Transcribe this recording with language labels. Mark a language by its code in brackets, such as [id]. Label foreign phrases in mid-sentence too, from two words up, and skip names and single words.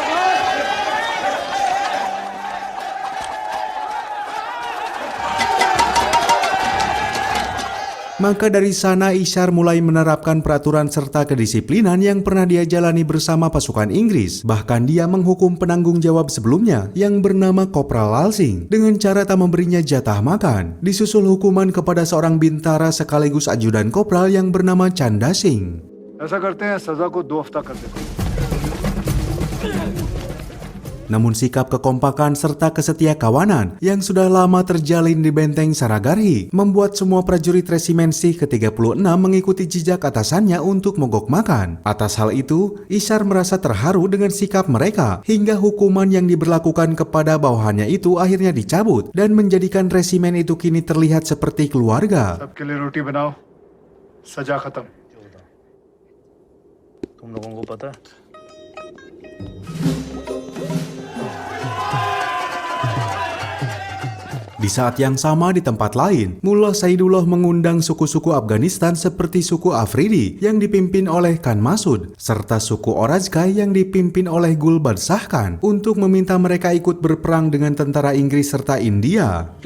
[id] Maka dari sana Ishar mulai menerapkan peraturan serta kedisiplinan yang pernah dia jalani bersama pasukan Inggris. Bahkan dia menghukum penanggung jawab sebelumnya yang bernama Kopral Lal Singh dengan cara tak memberinya jatah makan. Disusul hukuman kepada seorang bintara sekaligus ajudan kopral yang bernama Chanda Singh. [hi] ऐसा करते हैं सजा को 2 हफ्ता कर देते हैं. [id] Namun sikap kekompakan serta kesetia kawanan yang sudah lama terjalin di benteng Saragarhi membuat semua prajurit resimen Sikh ke-36 mengikuti jejak atasannya untuk mogok makan. Atas hal itu, Ishar merasa terharu dengan sikap mereka hingga hukuman yang diberlakukan kepada bawahannya itu akhirnya dicabut dan menjadikan resimen itu kini terlihat seperti keluarga. [hi] सबके लिए रोटी बनाओ, सजा खत्म. तुम लोगों को पता है [id] Di saat yang sama di tempat lain, Mullah Saidullah mengundang suku-suku Afghanistan seperti suku Afridi yang dipimpin oleh Khan Masud, serta suku Orazkai yang dipimpin oleh Gul Badsah Khan untuk meminta mereka ikut berperang dengan tentara Inggris serta India.